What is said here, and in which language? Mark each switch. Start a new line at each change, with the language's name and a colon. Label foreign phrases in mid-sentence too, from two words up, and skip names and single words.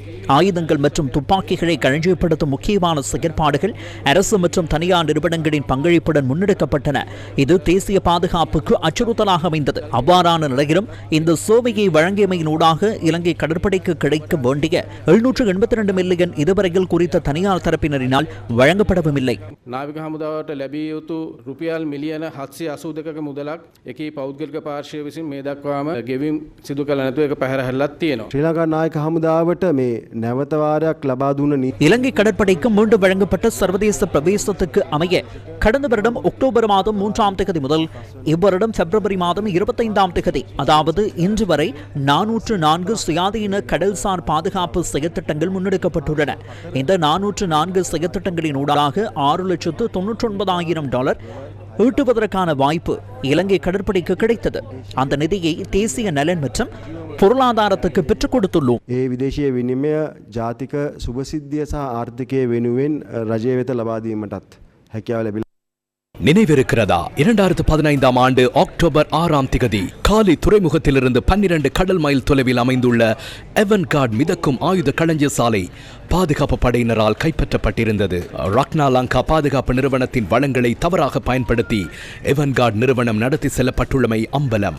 Tamil: ஆயுதங்கள் மற்றும் துப்பாக்கிகளை களஞ்சியப்படுத்தும் முக்கியமான செயற்பாடுகள் அரசு மற்றும் தனியார் நிறுவனங்களின் பங்களிப்புடன் முன்னெடுக்கப்பட்டன. இது தேசிய பாதுகாப்புக்கு அச்சுறுத்தலாக அமைந்தது. அவ்வாறான நிலையிலும் இந்த சேவையை வழங்கியமையினூடாக இலங்கை கடற்படைக்கு கிடைக்க வேண்டிய 782 மில்லியன் இதுவரையில் குறித்த தனியார் தரப்பினரினால் வழங்கப்படவும் இல்லை.
Sinhala: මුදලක් එකී පෞද්ගලික පාර්ශ්වය විසින් මේ දක්වාම ගෙවීම් සිදු කළ නැතුව ඒක පැහැර හැල්ලක් තියෙනවා. ශ්‍රී ලංකා නායක හමුදාවට මේ නැවත වාරයක් ලබා දුන්න
Tamil: இலங்கை கடற்படைக்கு மீண்டும் வழங்கப்பட்ட சர்வதேச பிரவேசத்துக்கு அமைய கடந்த வருடம் அக்டோபர் மாதம் 3ஆம் தேதி முதல் இவ்வருடம் பிப்ரவரி மாதம் 25ஆம் தேதி, அதாவது இன்று வரை 404 சுயாதீன கடல்சார் பாதுகாப்பு செயற்திட்டங்கள் முன்னெடுக்கப்பட்டுள்ளன. இந்த 404 செயற்திட்டங்களின் ஊடாக $6,99,000 ஈட்டுவதற்கான வாய்ப்பு இலங்கை கடற்படைக்கு கிடைத்தது. அந்த நிதியை தேசிய நலன் மற்றும் பொருளாதாரத்துக்கு பெற்றுக் கொடுத்துள்ளோம்.
Sinhala: ඒ විදේශීය විනිමය ජාතික සුභසිද්ධිය සහ ආර්ථිකය වෙනුවෙන් රජය වෙත ලබා දීමටත් හැකියාව ලැබිලා.
Tamil: நினைவிருக்கிறதா? 2015ஆம் ஆண்டு அக்டோபர் 6ஆம் தேதி காலி துறைமுகத்திலிருந்து 12 கடல் மைல் தொலைவில் அமைந்துள்ள எவன்கார்டு மிதக்கும் ஆயுத களஞ்சிய சாலை பாதுகாப்பு படையினரால் கைப்பற்றப்பட்டிருந்தது. ரக்னா லங்கா பாதுகாப்பு நிறுவனத்தின் வளங்களை தவறாக பயன்படுத்தி எவன்கார்டு நிறுவனம் நடத்தி செல்லப்பட்டுள்ளமை அம்பலம்.